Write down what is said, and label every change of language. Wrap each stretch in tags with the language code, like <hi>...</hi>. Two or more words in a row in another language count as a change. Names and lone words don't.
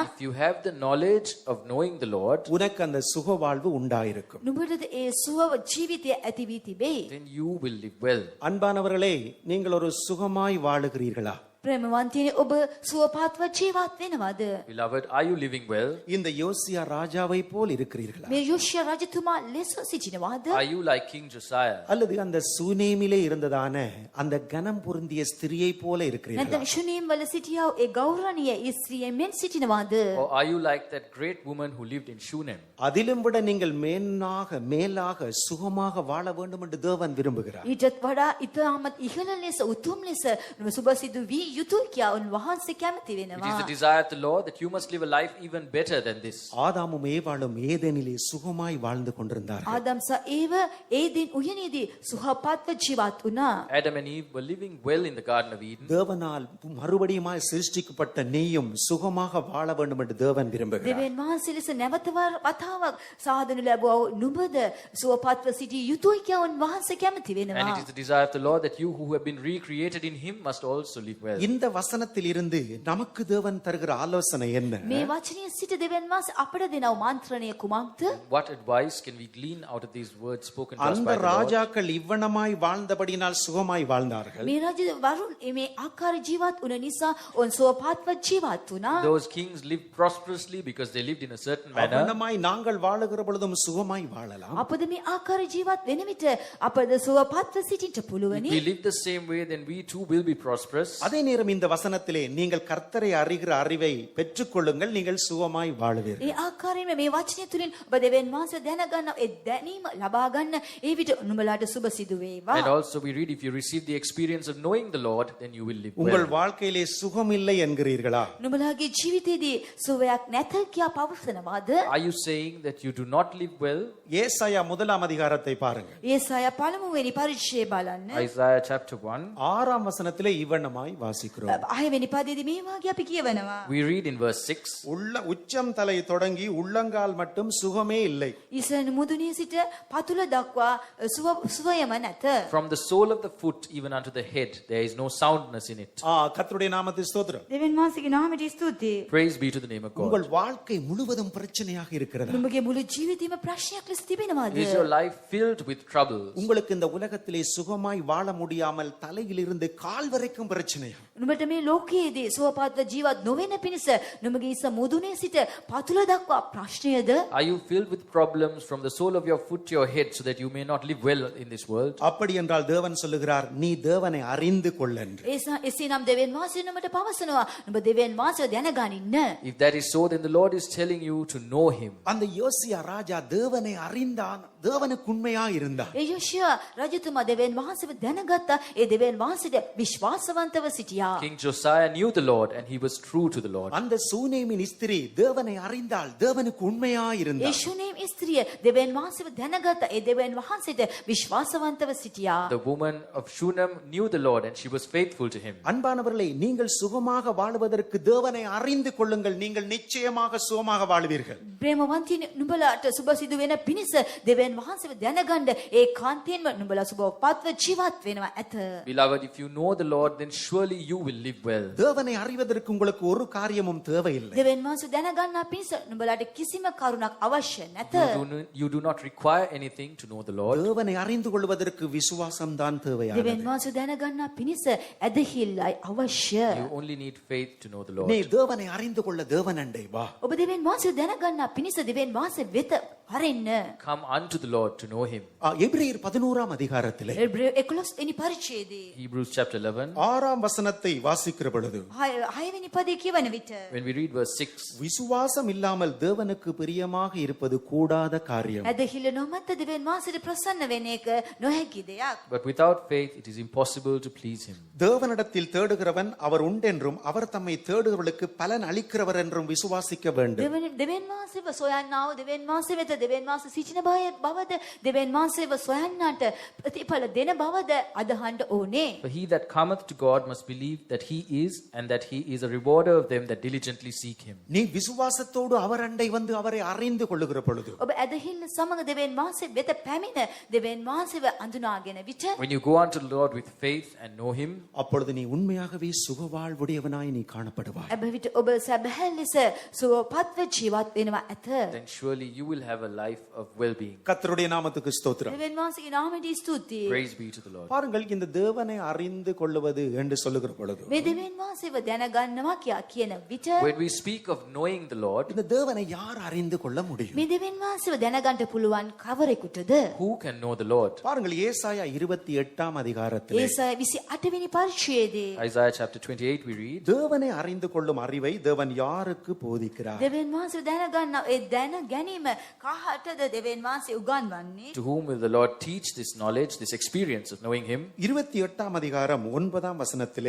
<en>if you have the knowledge of knowing the Lord,</en> <ta>உனக்கு அந்த சுக வாழ்வு உண்டாயிருக்கும்.</ta> <si>නුඹට ඒ සුව ජීවිතය ඇති වී තිබේ.</si> <en>then you will live well.</en> <ta>அன்பானவர்களே, நீங்கள் ஒரு சுகமாய் வாழுகிறீர்களா?</ta> <si>ප්‍රේමවන්තයනි ඔබ සුවපත්ව ජීවත් වෙනවද?</si> <en>Beloved, are you living well?</en> <ta>இந்த யோசியா ராஜாவை போல் இருக்கிறீர்களா?</ta> <si>මේ යොෂියා රජතුමා ලෙස සිටිනවද?</si> <en>Are you like King Josiah?</en> <ta>அல்லது அந்த சூனேமிலே இருந்ததான அந்த கனம் பொருந்திய ஸ்திரியை போல இருக்கிறீர்களா?</ta> <si>නැත්නම් ශුනීම් වල සිටියා ඒ ගෞරවනීය ස්ත්‍රිය මෙන් සිටිනවද?</si> <en>Or are you like that great woman who lived in Shunem?</en> <ta>அதிலும் விட நீங்கள் மேலாக சுகமாக வாழ வேண்டும் என்று தேவன் விரும்புகிறார்.</ta> <si>ඊටත් වඩා ඉතාමත් ඉහළ ලෙස උතුම් ලෙස සුබ සිදු වී යුතුයි කියා උන්වහන්සේ කැමති</si> <en>It is</en> <si>වෙනවා.</si> <en>the desire of the Lord that you must live a life even better than this.</en> <ta>ஆதாமும் ஏவாளும் ஏதேனிலே சுகமாய் வாழ்ந்து கொண்டிருந்தார்கள்.</ta> <si>ආදම් සහ ඒව ඒ දින උයනේදී සුවපත්ව ජීවත් වුණා.</si> <en>Adam and Eve were living well in the Garden of Eden.</en> <ta>தேவனால் மறுபடியுமாய் சிருஷ்டிக்கப்பட்ட நீயும் சுகமாக வாழ வேண்டும் என்று தேவன் விரும்புகிறார்.</ta> <si>දෙවියන් වහන්සේ ලෙස නැවත වතාවක් සාදනු ලැබුවා නුඹද සුවපත්ව සිටිය යුතුයි කියා උන්වහන්සේ කැමති</si> <en>And</en> <si>වෙනවා.</si> <en>it is the desire of the Lord that you who have been recreated in Him must also live well.</en> <ta>இந்த வசனத்தில் இருந்து நமக்கு தேவன் தருகிற ஆலோசனை என்ன?</ta> <si>මේ වචනයේ සිට දෙවියන් වහන්සේ අපට දෙනව මන්ත්‍රණය කුමක්ද?</si> <en>What advice can we glean out of these words spoken to us</en> <ta>அந்த</ta> <en>by the Lord?</en> <ta>ராஜாக்கள் இவ்வனமாய் வாழ்ந்தபடியினால் சுகமாய் வாழ்ந்தார்கள்.</ta> <si>මේ රජ වරුන් මේ ආකාර ජීවත් වුණ නිසා ඔවුන් සුවපත්ව ජීවත් වුණා.</si> <en>Those kings lived prosperously because they lived in a certain manner.</en> <ta>அவனமாய் நாங்கள் வாழுகிற பொழுதும் சுகமாய் வாழலாம்.</ta> <si>අපද මේ ආකාර ජීවත් වෙන විට අපද සුවපත්ව සිටින්න</si> <en>If</en> <si>පුළුවනි.</si> <en>we live the same way, then we too will be prosperous.</en> <ta>அதே நேரம் இந்த வசனத்திலே நீங்கள் கர்த்தரை அறிகிற அறிவை பெற்றுக்கொள்ளுங்கள், நீங்கள் சுகமாய் வாழுவீர்கள்.</ta> <si>ඒ ආකාරයෙන්ම මේ වචනය තුලින් ඔබ දෙවියන් වහන්සේ දැනගන්න ඒ දැනීම ලබා ගන්න ඒ විට නුඹලාට සුබ සිදු වේවා.</si> <en>And also we read, if you receive the experience of knowing the Lord, then you will live</en> <ta>உங்கள்</ta> <en>well.</en> <ta>வாழ்க்கையிலே சுகம் இல்லை என்கிறீர்களா?</ta> <si>නුඹලාගේ ජීවිතයේදී සුවයක් නැත කියා පවසනවාද?</si> <en>Are you saying that you do not live well?</en> <ta>ஏசாயா 1ஆம் அதிகாரத்தை பாருங்கள்.</ta> <si>ඒසායා පළමුවෙනි පරිච්ඡේදය බලන්න.</si> <en>Isaiah chapter 1.</en> <ta>6ஆம் வசனத்திலே இவ்வனமாய் வாசிக்கிறோம்.</ta> <si>6 වෙනි පදයේදී මේ වාගේ අපි කියවනවා.</si> <en>We read in verse 6.</en> <ta>உச்சம் தலை தொடங்கி உள்ளங்கால் மட்டும் சுகமே இல்லை.</ta> <si>ඉසන මුදුනේ සිට පතුල දක්වා සුවයම නැත.</si> <en>From the sole of the foot even unto the head, there is no soundness in it.</en> <ta>கர்த்தருடைய நாமத்துக்கு ஸ்தோத்திரம்.</ta> <si>දෙවියන් වහන්සේගේ නාමයට ස්තුතියි.</si> <en>Praise be to the name of God.</en> <ta>உங்கள் வாழ்க்கை முழுவதும் பிரச்சனையாக இருக்கிறதா?</ta> <si>නුඹගේ මුළු ජීවිතේම ප්‍රශ්නයක් ලෙස තිබෙනවද?</si> <en>Is your life filled with troubles?</en> <ta>உங்களுக்கு இந்த உலகத்திலே சுகமாய் வாழ முடியாமல் தலையிலிருந்து கால் வரைக்கும் பிரச்சனையா?</ta> <si>නුඹට මේ ලෝකයේදී සුවපත්ව ජීවත් නොවන පිණිස නුඹගේ ඉස මුදුනේ සිට පතුල දක්වා ප්‍රශ්නයද?</si> <en>Are you filled with problems from the sole of your foot to your head so that you may not live well in this world?</en> <ta>அப்படி என்றால் தேவன் சொல்லுகிறார், நீ தேவனை அறிந்து கொள் என்று.</ta> <si>එසේනම් දෙවියන් වහන්සේ නුඹට පවසනවා නුඹ දෙවියන් වහන්සේව දැනගනින්න.</si> <en>If that is so, then the Lord is telling you to know Him.</en> <ta>அந்த யோசியா ராஜா தேவனை அறிந்தான், தேவனுக்கு உண்மையா இருந்தான்.</ta> <si>ඒ යොෂියා රජතුමා දෙවියන් වහන්සේව දැනගත්තා. ඒ දෙවියන් වහන්සේට විශ්වාසවන්තව සිටියා.</si> <en>King Josiah knew the Lord and he was true to the Lord.</en> <ta>அந்த சூனேமின் ஸ்திரீ தேவனை அறிந்தாள், தேவனுக்கு உண்மையா</ta> <si>ඒ</si> <ta>இருந்தாள்.</ta> <si>ශුනේම් ස්ත්‍රිය දෙවියන් වහන්සේව දැනගත්තා. ඒ දෙවියන් වහන්සේට විශ්වාසවන්තව සිටියා.</si> <en>The woman of Shunem knew the Lord and she was faithful to him.</en> <ta>அன்பானவர்களே, நீங்கள் சுகமாக வாழ்வதற்கு தேவனை அறிந்து கொள்ளுங்கள், நீங்கள் நிச்சயமாக சுகமாக வாழ்வீர்கள்.</ta> <si>ප්‍රේමවන්තිනි නුඹලාට සුබ සිදු වෙන පිණිස දෙවියන් දෙවියන් වහන්සේව දැනගන්න ඒ කාන්තේන්ම නුඹලා සුබව පත්ව ජීවත් වෙනවා ඇත.</si> <en>Beloved, if you know the Lord, then surely you will live well.</en> <ta>தேவனை அறிவதற்கு உங்களுக்கு ஒரு காரியமும் தேவையில்லை.</ta> <si>දෙවියන් වහන්සේ දැනගන්නා පිණිස නුඹලාට කිසිම කරුණක් අවශ්‍ය නැත.</si> <en>You do not require anything to know the Lord.</en> <ta>தேவனை அறிந்து கொள்வதற்கு விசுவாசம் தான் தேவையானது.</ta> <si>දෙවියන් වහන්සේ දැනගන්නා පිණිස ඇදහිල්ලයි අවශ්‍ය.</si> <en>You only need faith to know the Lord.</en> <ta>நீ தேவனை அறிந்து கொள்ள தேவனண்டை வா.</ta> <si>ඔබ දෙවියන් වහන්සේ දැනගන්නා පිණිස දෙවියන් වහන්සේ වෙත හරින්න.</si> <en>Come unto the Lord to know Him.</en> <ta>எபிரேயர் 11ஆம் அதிகாரத்திலே</ta> <si>එබ්‍රේය 11 වෙනි පරිච්ඡේදයේ</si> <en>Hebrews chapter 11.</en> <ta>6ஆம் வசனத்தை வாசிக்கிற பொழுது</ta> <si>6 වෙනි පදයේ කියවන විට</si> <en>When we read verse 6,</en> <ta>விசுவாசம் இல்லாமல் தேவனுக்கு பிரியமாக இருப்பது கூடாத காரியம்.</ta> <si>ඇදහිල්ල නොමැත දෙවියන් වහන්සේට ප්‍රසන්න වෙන එක නොහැකි දෙයක්.</si> <en>but without faith it is impossible to please Him.</en> <ta>தேவனிடத்தில் தேடுகிறவன் அவர் உண்டென்றும் அவர் தம்மை தேடுகிறவர்களுக்கு பலன் அளிக்கிறவர் என்றும் விசுவாசிக்க வேண்டும்.</ta> <si>දෙවියන් වහන්සේව සොයන්නාව දෙවියන් වහන්සේ වෙත දෙවියන් වහන්සේ සිටින බවද දෙවියන් වහන්සේව සොයන්නාට ප්‍රතිඵල දෙන බවද අදහන්න ඕනේ.</si> <en>For he that cometh to God must believe that He is, and that He is a rewarder of them that diligently seek Him.</en> <ta>நீ விசுவாசத்தோடு அவர் அண்டை வந்து அவரை அறிந்து கொள்ளுகிற பொழுது</ta> <si>ඔබ ඇදහිල්ල සමග දෙවියන් වහන්සේ වෙත පැමිණ දෙවියන් වහන්සේව අඳුනාගෙන විට</si> <en>When you go unto the Lord with faith and know Him,</en> <ta>அப்பொழுது நீ உண்மையாகவே சுகவாழ்வுடையவனாய் நீ காணப்படுவாய்.</ta> <si>එබ විට ඔබ සැබෑ ලෙස සුවපත්ව ජීවත් වෙනවා ඇත.</si> <en>then surely you will have a life of well-being.</en> <ta>கர்த்தருடைய நாமத்துக்கு ஸ்தோத்திரம்.</ta> <si>දෙවියන් වහන්සේගේ නාමයට ස්තුතියි.</si> <en>Praise be to the Lord.</en> <ta>பாருங்கள், இந்த தேவனை அறிந்து கொள்வது என்று சொல்லுகிற பொழுது</ta> <si>මේ දෙවියන් වහන්සේව දැනගන්නවා කියන විට</si> <en>When we speak of knowing the Lord,</en> <ta>இந்த தேவனை யார் அறிந்து கொள்ள முடியும்?</ta> <si>මේ දෙවියන් වහන්සේව දැනගන්න පුළුවන් කවරෙකුටද?</si> <en>who can know the Lord?</en> <ta>பாருங்கள், ஏசாயா 28ஆம் அதிகாரத்திலே</ta> <si>ඒසාය 28 වෙනි පරිච්ඡේදයේ</si> <en>Isaiah chapter 28 we read,</en> <ta>தேவனை அறிந்து கொள்ளும் அறிவை தேவன் யாருக்கு போதிக்கிறார்?</ta> <si>දෙවියන් වහන්සේව දැනගන්න ඒ දැන ගැනීම කාටද දෙවියන් වහන්සේ උගන්වන්නේ?</si> <en>to whom will the Lord teach this knowledge, this experience of knowing Him?</en> <ta>28ஆம் அதிகாரம் 9ஆம் வசனத்திலே</ta>